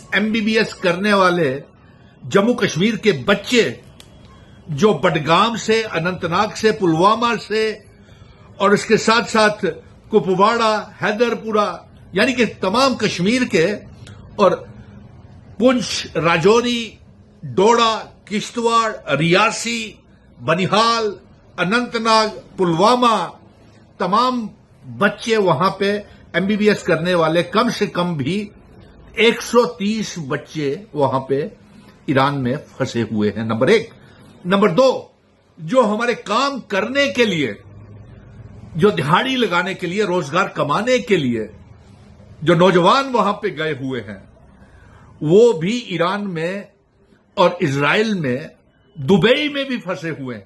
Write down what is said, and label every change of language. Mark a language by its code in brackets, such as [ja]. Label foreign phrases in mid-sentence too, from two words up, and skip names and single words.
[ur] MBBS کرنے والے جموں کشمیر کے بچے جو بڈگام سے، اننت ناگ سے، پلوامہ سے اور اس کے ساتھ ساتھ کپواڑہ، حیدر پورہ، یعنی کہ تمام کشمیر کے، اور پنچ، راجوری، ڈوڈا، کشتواڑ، ریاسی، بنیہال، اننت ناگ، پلوامہ، تمام بچے وہاں پہ MBBS کرنے والے، کم سے کم بھی 130 بچے وہاں پہ ایران میں پھنسے ہوئے ہیں، نمبر ایک۔ نمبر دو، جو ہمارے کام کرنے کے لیے، جو دہاڑی لگانے کے لیے، روزگار کمانے کے لیے جو نوجوان وہاں پہ گئے ہوئے ہیں وہ بھی ایران میں اور اسرائیل میں، دبئی میں بھی پھنسے ہوئے ہیں۔